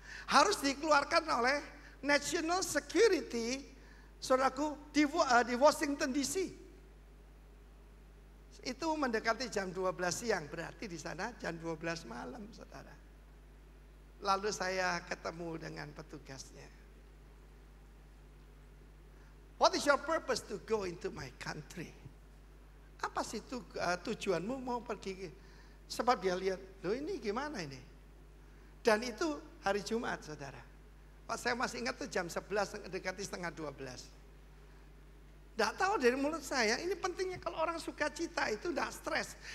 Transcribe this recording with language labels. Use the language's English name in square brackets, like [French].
[Indonesian] Harus dikeluarkan oleh National Security, saudaraku, di Washington DC. Itu mendekati jam 12 siang, berarti di sana jam 12 malam, saudara. Lalu saya ketemu dengan petugasnya. [English] What is your purpose to go into my country? [Indonesian] Apa sih tujuanmu mau pergi? Sebab dia lihat, loh ini gimana ini? Dan itu hari Jumat, saudara. Saya masih ingat tuh jam 11, dekati setengah 12. Tidak tahu dari mulut saya, ini pentingnya kalau orang suka cita itu tidak stres.